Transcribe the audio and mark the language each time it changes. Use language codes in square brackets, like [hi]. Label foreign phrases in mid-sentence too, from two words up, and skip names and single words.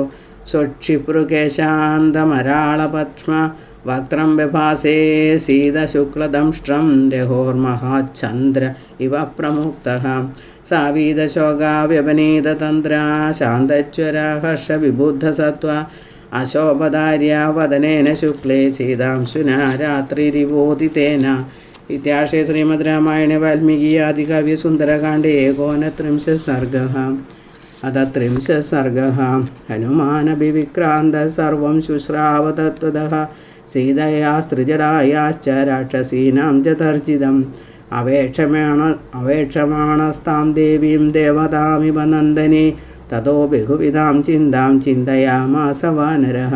[sa] സ്വക്ഷിപൃകേശാന്തമരാളപത്മ വക്രം വിഭാസേ സീതശുക്ലദംഷ്ട്രം രഹോർമഹാചന്ദ്ര ഇവ പ്രമുക്തഃ സാവീതശോകാവ്യപനീതതന്ത്രാ ശാന്തജ്വരാ ഹർഷവിബുദ്ധസത്വ അശോഭധാര്യാ വദനേന ശുക്ലേ സീതാംശുനാ രാത്രിരിവോദിതേന. ഇത്യാർഷേ ശ്രീമദ് രാമായണേ വാൽമീകി ആദികാവ്യസുന്ദരകാണ്ഡേ ഏകോനത്രിംശः സർഗः. अथ 30 सर्गः. हनुमानभिविक्रान्तः सर्वं शुश्राव तत्त्वतः सीतया स्त्रिजटायाश्च राक्षसीनां च तर्जितम् अवेक्षमाणस्तां देवीं देवतामिव नन्दने ततो बहुविधां चिन्तां चिन्तयामास वानरः.